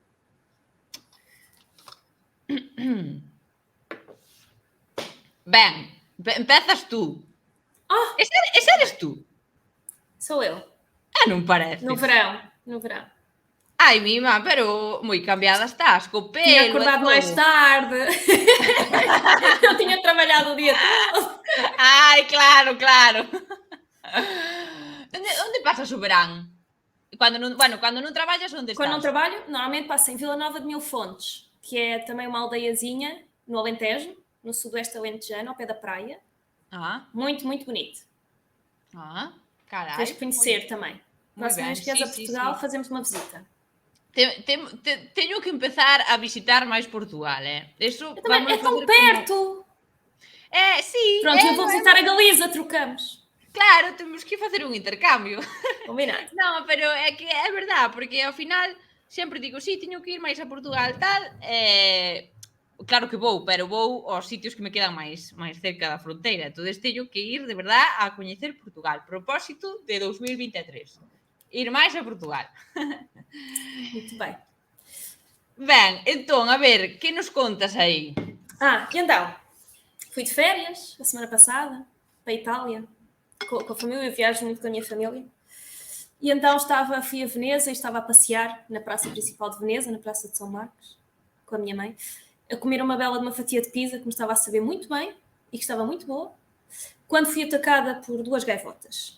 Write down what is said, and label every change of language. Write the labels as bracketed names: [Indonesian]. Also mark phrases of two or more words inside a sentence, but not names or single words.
[Galician] Ben, empezas tú. Ese eres tú? [Portuguese] Sou eu. [Galician] Non parece. [Portuguese] No verão. [Galician] Ai, mima, pero moi cambiada estás, co pelo. [Portuguese] Tinha acordado mais tarde. Eu tinha trabalhado o dia todo. [Galician] Ai, claro. Onde pasas o verán? Cando non traballas, onde estás? [Portuguese] Quando não trabalho, normalmente passo em Vila Nova de Mil Fontes, que é também uma aldeiazinha no Alentejo, no sudoeste alentejano, ao pé da praia. Muito, muito bonito. Caralho. Tens que conhecer também. Próxima vez que és a Portugal, fazemos uma visita. [Galician] Teño que empezar a visitar máis Portugal, Eso [Portuguese] também, é tão perto! [Galician] Sí. [Portuguese] Pronto, eu vou visitar a Galiza, trocamos. [Galician] Claro, temos que facer un intercambio. [Portuguese] Combinado. [Galician] Non, pero é que é verdade, porque ao final sempre digo, sí, teño que ir máis a Portugal, tal, claro que vou, pero vou aos sitios que me quedan máis cerca da fronteira, entón teño que ir de verdade a coñecer Portugal. Propósito de 2023. Ir máis a Portugal. [Portuguese] Muito bem. [Galician] Ben, entón, a ver, que nos contas aí? [Portuguese] E então, fui de férias a semana passada, para a Itália, com a família, eu viajo muito com a minha família. E então fui a Veneza e estava a passear na praça principal de Veneza, na Praça de São Marcos, com a minha mãe, a comer uma bela de uma fatia de pizza que me estava a saber muito bem e que estava muito boa, quando fui atacada por 2 gaivotas.